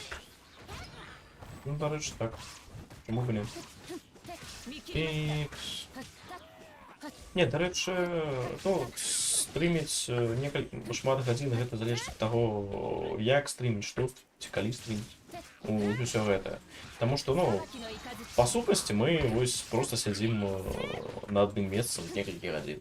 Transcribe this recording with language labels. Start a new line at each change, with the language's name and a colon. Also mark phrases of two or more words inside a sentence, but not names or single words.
Ukrainian: Ну, до речі, так. Чому б ні? Ікс.
Belarusian: Не, дарэчы, ну, стрыміць шмат гадзін, гэта залежыць ад таго, як стрыміць, што ці калі стрыміць. Усё гэта. Таму што, ну, па сутнасці мы вось проста сядзім на адным месцы некалькі гадзін.